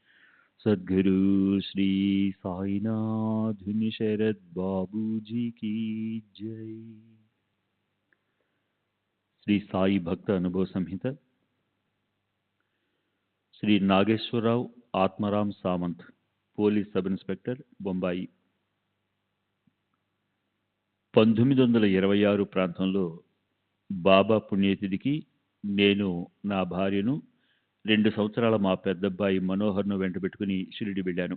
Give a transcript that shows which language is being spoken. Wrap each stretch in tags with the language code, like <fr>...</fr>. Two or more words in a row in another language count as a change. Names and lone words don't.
<hi>सद्गुरु श्री साईनाथ शरद बाबूजी की जय। श्री साई भक्त अनुभव संहित</hi> <te>श्री नागेश्वरराव आत्माराम सामंत</te> <en>police sub inspector</en> <te>బొంబాయి 1926 ప్రాంతంలో బాబా పుణ్యతిథికి నేను నా భార్యను 2 సంవత్సరాల మా పెద్దబ్బాయి మనోహర్ను వెంటబెట్టుకుని షిరిడి వెళ్ళాను.</te>